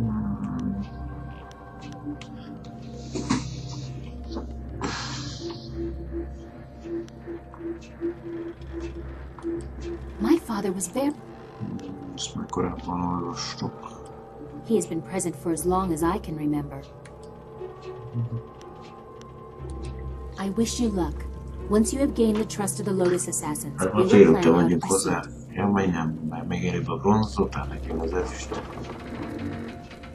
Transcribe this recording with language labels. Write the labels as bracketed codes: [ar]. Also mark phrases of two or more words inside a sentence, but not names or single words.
[en] My father was very... He has been present for as long as I can remember. I wish you luck. Once you have gained the trust of the Lotus Assassins, we will plan out a pursuit. [hu] Ja, majdnem, mert még előbb a bronzot, nekem az ezüst.